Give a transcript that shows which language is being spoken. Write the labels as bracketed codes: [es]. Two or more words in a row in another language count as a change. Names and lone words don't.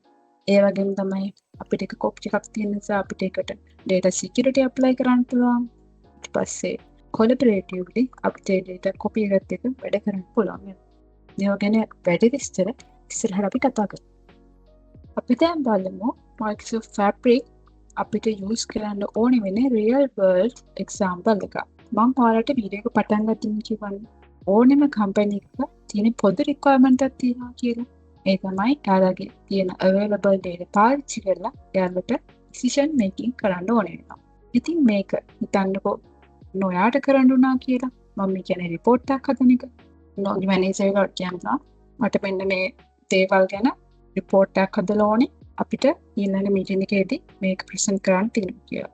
[si] ඒ වගේම තමයි අපිට එක copy එකක් තියෙන නිසා අපිට ඒකට [en] data security apply [si] කරන්න පුළුවන්. ඊට පස්සේ collaboratively අපිට [en] data copy [si] එකත් එක්ක වැඩ කරන්න පුළුවන්. මේවා ගැන වැඩි විස්තර ඉස්සරහට අපි කතා කරමු. අපි දැන් බලමු Microsoft Fabric අපිට use කරන්න ඕනේ වෙන්නේ [en] real world example [si] එකක්. මම ඔයාලට වීඩියෝ එක පටන් ගන්න කිව්වනේ. ඕනෙම company එකක තියෙන පොදු requirement එකක් තියෙනවා කියලා. ඒ තමයි එයාලගේ තියෙන [en] available data [si] පාවිච්චි කරලා එයාලට [en] decision making [si] කරන්න ඕනේ වෙනවා. ඉතින් මේක හිතන්නකෝ නොයාට කරන්න උනා කියලා. මම කියන්නේ report එකක් හදන එක. නොගි මැනේජර් එකට කියනවා මට මෙන්න මේ දේවල් ගැන report එකක් හදලා ඕනේ. අපිට ඊළඟ meeting එකේදී මේක present කරන්න තියෙනවා කියලා.